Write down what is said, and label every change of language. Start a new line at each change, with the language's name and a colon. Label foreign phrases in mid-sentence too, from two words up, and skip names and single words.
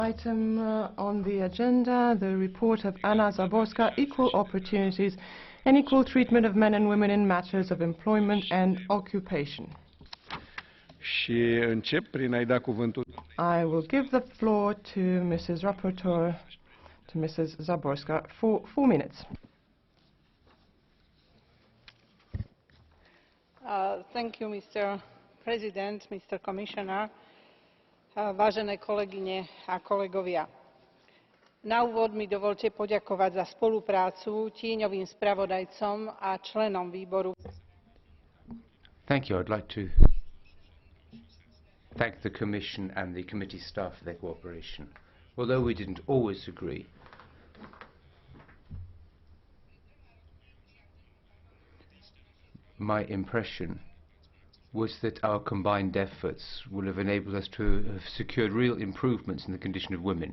English: Item on the agenda, the report of Anna Záborská, Equal Opportunities and Equal Treatment of Men and Women in Matters of Employment and Occupation.
Romanian: Și încep prin a-i da cuvântul.
English: I will give the floor to Mrs. Rapporteur, to Mrs. Záborská, for 4 minutes. Thank you, Mr. President, Mr. Commissioner,
Slovak: vážené kolegyne a kolegovia. Na úvod mi dovoľte poďakovať za spoluprácu tieňovým spravodajcom a členom výboru.
English: Thank you. I'd like to thank the Commission and the committee staff for their cooperation. Although we didn't always agree, my impression was that our combined efforts will have enabled us to have secured real improvements in the condition of women.